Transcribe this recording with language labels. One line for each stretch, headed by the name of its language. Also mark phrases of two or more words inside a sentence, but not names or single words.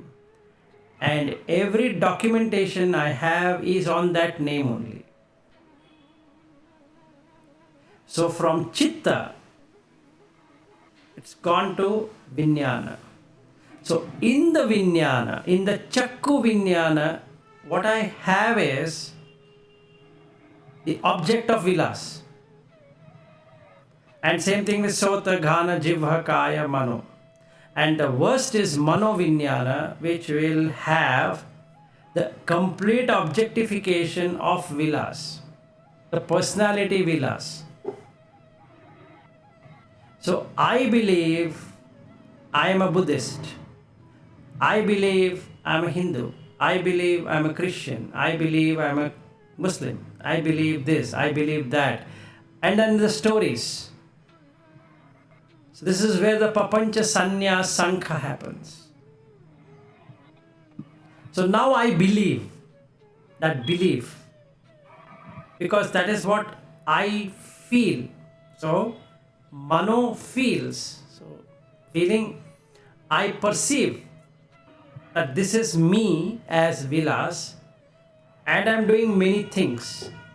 English: And every documentation I have is on that name only. So from chitta, it's gone to vijnana. So in the vijnana, in the
Pali: chakku vijnana,
English: what I have is the object of vilas. And same thing with
Pali: sota, ghana, jivha, kaya, mano.
English: And the worst is
Pali: mano vijnana,
English: which will have the complete objectification of vilas, the personality vilas. So I believe I am a Buddhist. I believe I am a Hindu. I believe I am a Christian. I believe I am a Muslim. I believe this. I believe that. And then the stories. So this is where the
Pali: papancha sanya sankha
English: happens. So now I believe that belief, because that is what I feel. So mano feels. So feeling, I perceive that this is me as Vilas, and I'm doing many things.